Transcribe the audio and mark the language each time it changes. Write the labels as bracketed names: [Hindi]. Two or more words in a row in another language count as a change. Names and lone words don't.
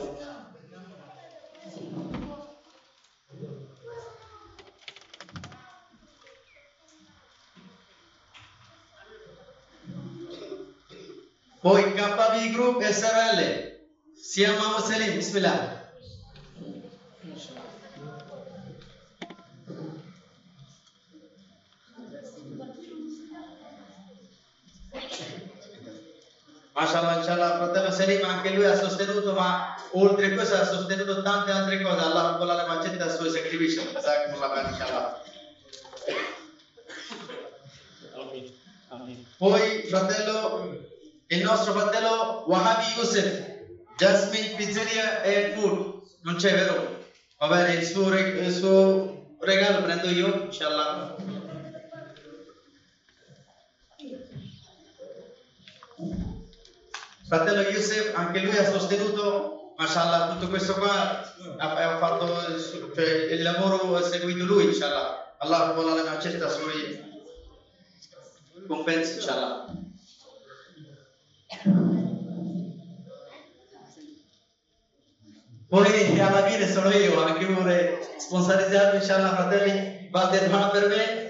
[Italian] Poi KV Group SRL, si chiama Selim, bismillah. [Arabic] ما شاء الله، إن شاء الله, [Italian] fratello Selim anche lui ha sostenuto, ma oltre a questo ha sostenuto tante altre cose. Allah accetta il suo sacrificio. Inshallah. Poi il nostro fratello Wahabi Youssef, Jasmine Pizzeria e Food, non c'è, vero? Va bene, il suo regalo prendo io, inshallah. Fratello Youssef, anche lui ha sostenuto, mashallah, tutto questo qua, ha fatto, cioè, il lavoro ha seguito lui, inshallah. Allah accetta i suoi compensi, inshallah. Poi alla fine sono io, anche vorrei sponsorizzarmi, inshallah, fratelli, Valdermana per me.